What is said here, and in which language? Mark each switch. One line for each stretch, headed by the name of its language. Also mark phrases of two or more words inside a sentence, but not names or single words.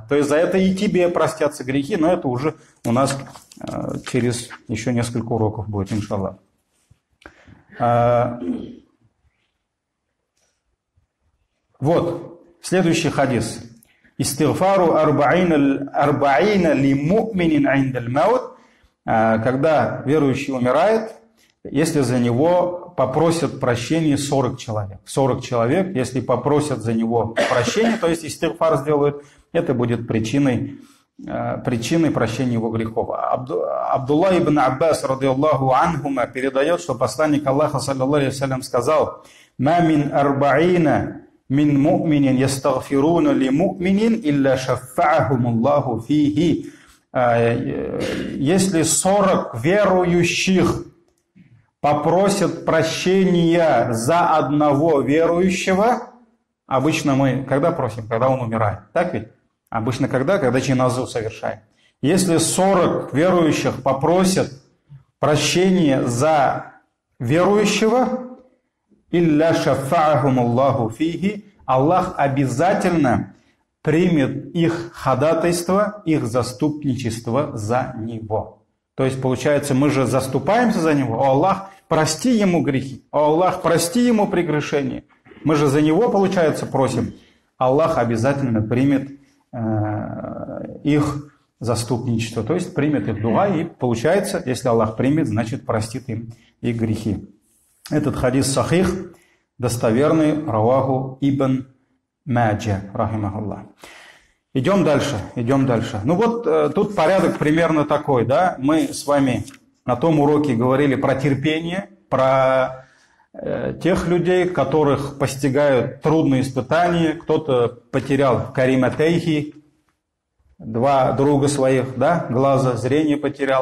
Russian: То есть за это и тебе простятся грехи, но это уже у нас через еще несколько уроков будет, иншаллах. Вот, следующий хадис.
Arabic: استغفار أربعين لمؤمن عند الموت.
Russian: Когда верующий умирает, если за него попросят прощения 40 человек. 40 человек, если попросят за него прощения, то есть истигфар сделают, это будет причиной прощения его грехов. Абдулла ибн Аббас,
Arabic: رضي الله عنهما,
Russian: передает, что посланник Аллаха,
Arabic: صلى الله عليه وسلم,
Russian: сказал:
Arabic: «ما من أربعين من مؤمنين يستغفرون لمؤمن إلا شفعهم الله فيه».
Russian: Если 40 верующих попросят прощения за одного верующего, обычно мы когда просим? Когда он умирает. Так ведь? Обычно когда джиназу совершаем. Если 40 верующих попросят прощения за верующего,
Arabic: «إلا شفعهم الله فيه»,
Russian: Аллах обязательно примет их ходатайство, их заступничество за него. То есть, получается, мы же заступаемся за него. О Аллах, прости ему грехи. О Аллах, прости ему прегрешения. Мы же за него, получается, просим. Аллах обязательно примет их заступничество. То есть, примет их дуа. И получается, если Аллах примет, значит, простит им их грехи. Этот хадис сахих, достоверный,
Arabic: رواه ابن ماجه رحمه الله.
Russian: Идем дальше. Ну вот тут порядок примерно такой, да. Мы с вами на том уроке говорили про терпение, про тех людей, которых постигают трудные испытания. Кто-то потерял кариматейхи, 2 друга своих, да, глаза, зрение потерял.